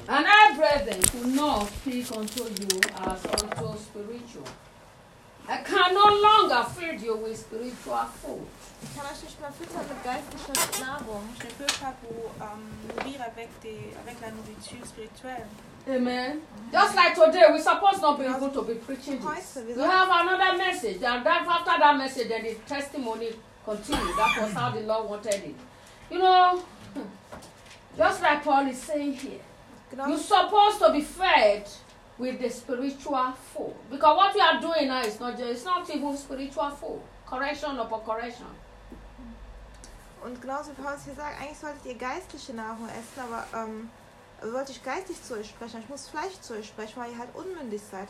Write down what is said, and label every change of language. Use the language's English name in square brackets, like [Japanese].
[English] And I, brethren, do not speak unto you as unto spiritual. I can no longer feed you with spiritual food. [German] Ich kann euch nicht mehr füttern mit geistlicher Nahrung. [French] Ich ne peux pas vous nourrir avec la nourriture spirituelle. Amen. [English] Just like today, we're supposed not be able to be preaching this. We have another message. And after that message, then the testimony continues. That was how the Lord wanted it. You know, Just like Paul is saying here, you're supposed to be fed with the spiritual food. Because what you are doing now is not just, it's not even spiritual food. Correction upon correction. [German] Und genauso wie Paulus hier sagt, eigentlich solltet ihr geistliche Nahrung essen, aber sollte ich geistig zu euch sprechen, ich muss Fleisch zu euch sprechen, weil ihr halt unmündig seid.